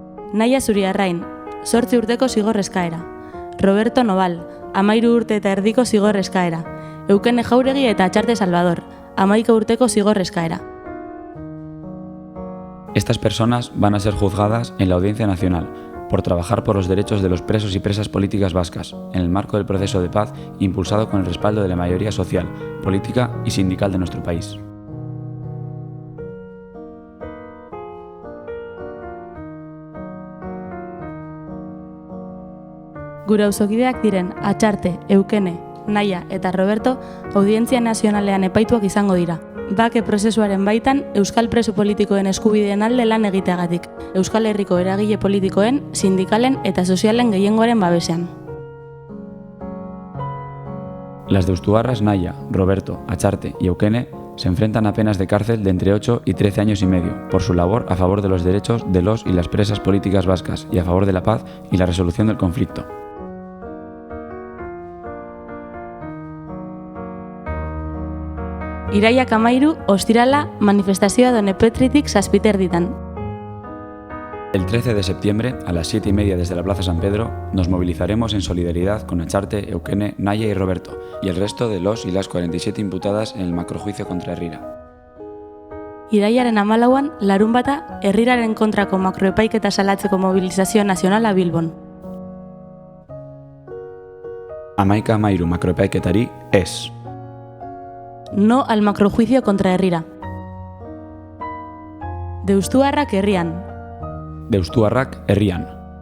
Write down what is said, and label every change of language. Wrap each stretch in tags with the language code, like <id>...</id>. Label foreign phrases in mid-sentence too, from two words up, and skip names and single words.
<eu>Naia Zuriarrain, 8 urteko zigor eskaera. Roberto Noval, 13 urte eta erdiko zigor eskaera. Eukene Jauregi eta Atxarte Salvador, 11 urteko zigor eskaera.</eu> <es>Estas personas van a ser juzgadas en la Audiencia Nacional por trabajar por los derechos de los presos y presas políticas vascas, en el marco del proceso de paz impulsado con el respaldo de la mayoría social, política y sindical de nuestro país.</es> <eu>Gure auzokideak diren Atxarte, Eukene, Naia eta Roberto Audientzia Nazionalean epaituak izango dira. Bake prozesuaren baitan euskal preso politikoen eskubideen alde lan egiteagatik, Euskal Herriko eragile politikoen, sindikalen eta sozialen gehiengoaren babesean.</eu> <es>Las deustuarras Naia, Roberto, Atxarte y Eukene se enfrentan a penas de cárcel de entre 8 y 13 años y medio por su labor a favor de los derechos de los y las presas políticas vascas y a favor de la paz y la resolución del conflicto.</es> <eu>Iraiak 13, ostirala, manifestazioa Donepetritik 7:30.</eu> <es>El 13 de septiembre, a las 7:30 desde la Plaza San Pedro, nos movilizaremos en solidaridad con Atxarte, Eukene, Naia y Roberto, y el resto de los y las 47 imputadas en el macrojuicio contra Herrira.</es> <eu>Iraiaren 14an, larunbata, Herriraren kontrako makroepaiketa salatzeko mobilizazio nazionala Bilbon. 11 makroepaiketari ez.</eu> <es>No al macrojuicio contra Herrira.</es> <eu>Deustuarrak herrian. Deustuarrak herrian.</eu>